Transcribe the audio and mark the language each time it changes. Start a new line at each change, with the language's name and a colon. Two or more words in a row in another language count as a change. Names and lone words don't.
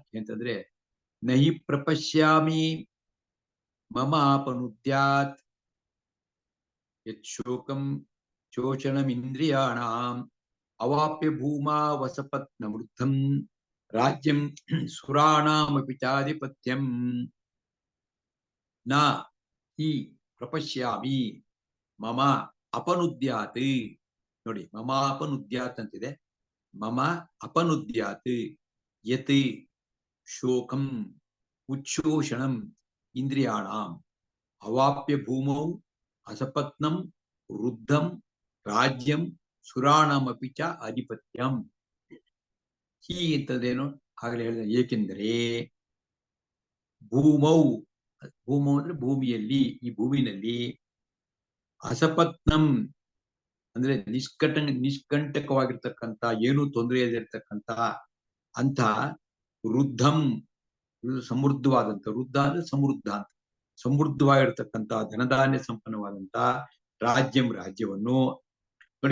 Sanskrit: ಅಂತಂದ್ರೆ ನಹಿ ಪ್ರಪಶ್ಯಾಮಿ ಮಮ ಆಪನುದ್ಯಾತ್ ಯತ್ ಶೋಕಂ ಶೋಷಣಮಿಂದ್ರಿಯಾಣಾಂ ಅವಾಪ್ಯ ಭೂಮಾ ವಸಪತ್ನ ವೃದ್ಧಂ ರಾಜ್ಯಂ ಸುರಾಣಾಮಪಿ ಚಾಧಿಪತ್ಯಂ ನ ಹಿ ಪ್ರಪಶ್ಯಾಮಿ ಮಮ ಅಪನುದ್ಯಾತ್.
Kannada: ನೋಡಿ,
Sanskrit: ಮಮ ಅಪನುದ್ಯಾತ್
Kannada: ಅಂತಿದೆ.
Sanskrit: ಮಮ ಅಪನುದ್ಯಾತ್ ಯತ್ ಶೋಕಂ ಉಚ್ಛೋಷಣಂ ಇಂದ್ರಿಯಾಣಾಂ ಅವಾಪ್ಯ ಭೂಮೌ ಅಸಪತ್ನಂ ವೃದ್ಧಂ ರಾಜ್ಯಂ ಸುರಾಣಮಪಿ ಚ ಅಧಿಪತ್ಯಂ.
Kannada: ಹೀ ಅಂತದೇನು ಆಗಲೇ ಹೇಳಿದ. ಏಕೆಂದರೆ
Sanskrit: ಭೂಮೌ, ಭೂಮೌ
Kannada: ಅಂದ್ರೆ ಭೂಮಿಯಲ್ಲಿ, ಈ ಭೂಮಿನಲ್ಲಿ, ಅಸಪತ್ನಂ ಅಂದ್ರೆ ನಿಷ್ಕಂಟಕವಾಗಿರ್ತಕ್ಕಂಥ, ಏನೂ ತೊಂದರೆ ಇರತಕ್ಕಂಥ ಅಂತ ವೃದ್ಧಂ, ಸಮೃದ್ಧವಾದಂತ, ವೃದ್ಧ ಅಂದ್ರೆ ಸಮೃದ್ಧ ಅಂತ, ಸಮೃದ್ಧವಾಗಿರ್ತಕ್ಕಂಥ ಧನಧಾನ್ಯ ಸಂಪನ್ನವಾದಂತ ರಾಜ್ಯಂ, ರಾಜ್ಯವನ್ನು ನೋಡಿ.